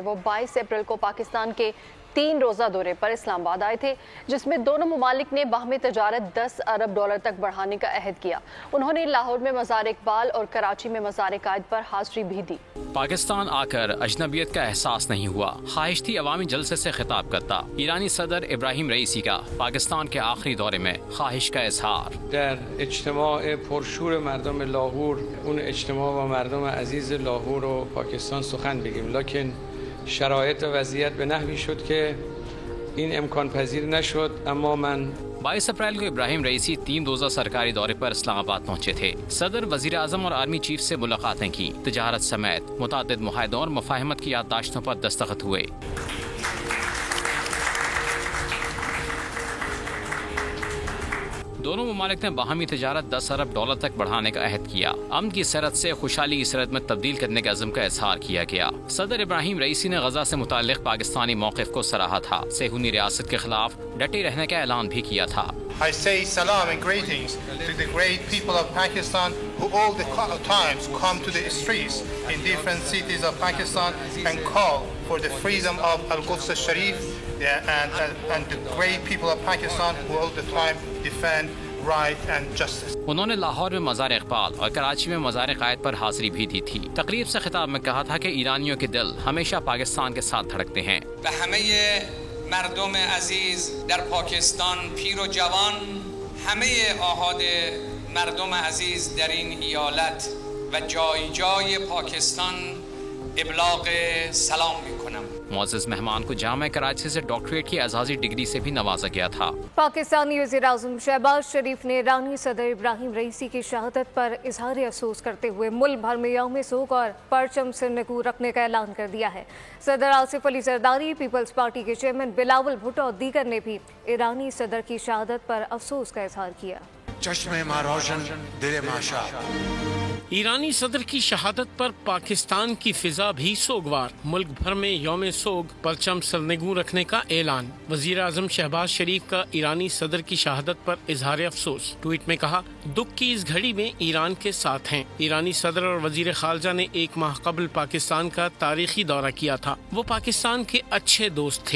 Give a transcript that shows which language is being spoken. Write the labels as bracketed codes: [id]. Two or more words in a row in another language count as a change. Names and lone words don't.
[ur] وہ 22 اپریل کو پاکستان کے 3 روزہ دورے پر اسلام آباد آئے تھے، جس میں دونوں ممالک نے باہمی تجارت 10 ارب ڈالر تک بڑھانے کا عہد کیا۔ انہوں نے لاہور میں مزار اقبال اور کراچی میں مزار قائد پر حاضری بھی دی۔ پاکستان آ کر اجنبیت کا احساس نہیں ہوا، خواہش تھی عوامی جلسے سے خطاب کرتا۔ ایرانی صدر ابراہیم رئیسی کا پاکستان کے آخری دورے میں خواہش کا اظہار۔ [fa] در اجتماع پرشور مردم لاهور، اون اجتماع با مردم عزیز لاهور و پاکستان سخن بگیم، لکن شرایط و وضعیت به نحوی شد که این امکان پذیر نشد. اما من [ur] 22 اپریل کو ابراہیم رئیسی 3 روزہ سرکاری دورے پر اسلام آباد پہنچے تھے۔ صدر، وزیر اعظم اور آرمی چیف سے ملاقاتیں کی، تجارت سمیت متعدد معاہدوں اور مفاہمت کی یادداشتوں پر دستخط ہوئے۔ دونوں ممالک نے باہمی تجارت 10 ارب ڈالر تک بڑھانے کا عہد کیا۔ امن کی سرحد سے خوشحالی کی سرحد میں تبدیل کرنے کے عزم کا اظہار کیا گیا۔ صدر ابراہیم رئیسی نے غزہ سے متعلق پاکستانی موقف کو سراہا تھا، صہیونی ریاست کے خلاف ڈٹے رہنے کا اعلان بھی کیا تھا۔ [en] I say salam and greetings to the great people of Pakistan who all the times come to the streets in different cities of Pakistan and call for the freedom of Al-Quds Sharif, and the great people of Pakistan who all the time defend right and justice. [ur] انہوں نے لاہور میں مزار اقبال اور کراچی میں مزار قائد پر حاضری بھی دی تھی۔ تقریب سے خطاب میں کہا تھا کہ ایرانیوں کے دل ہمیشہ پاکستان کے ساتھ دھڑکتے ہیں۔ [fa] مردم عزیز در پاکستان، پیر و جوان، همه آحاد مردم عزیز در این ایالت و جای جای پاکستان ابلاغ سلام میکنم۔ [ur] معزز مہمان کو جامعہ کراچی سے ڈاکٹریٹ کی اعزازی ڈگری سے بھی نوازا گیا تھا۔ پاکستانی وزیر اعظم شہباز شریف نے ایرانی صدر ابراہیم رئیسی کی شہادت پر اظہار افسوس کرتے ہوئے ملک بھر میں یوم سوگ اور پرچم سرنگوں رکھنے کا اعلان کر دیا ہے۔ صدر آصف علی زرداری، پیپلز پارٹی کے چیئرمین بلاول بھٹو اور دیگر نے بھی ایرانی صدر کی شہادت پر افسوس کا اظہار کیا۔ [fa] چشم ما روشن، دل ما شاد۔ [ur] ایرانی صدر کی شہادت پر پاکستان کی فضا بھی سوگوار، ملک بھر میں یوم سوگ، پرچم سرنگوں رکھنے کا اعلان۔ وزیر اعظم شہباز شریف کا ایرانی صدر کی شہادت پر اظہار افسوس، ٹویٹ میں کہا، دکھ کی اس گھڑی میں ایران کے ساتھ ہیں۔ ایرانی صدر اور وزیر خارجہ نے 1 ماہ قبل پاکستان کا تاریخی دورہ کیا تھا، وہ پاکستان کے اچھے دوست تھے۔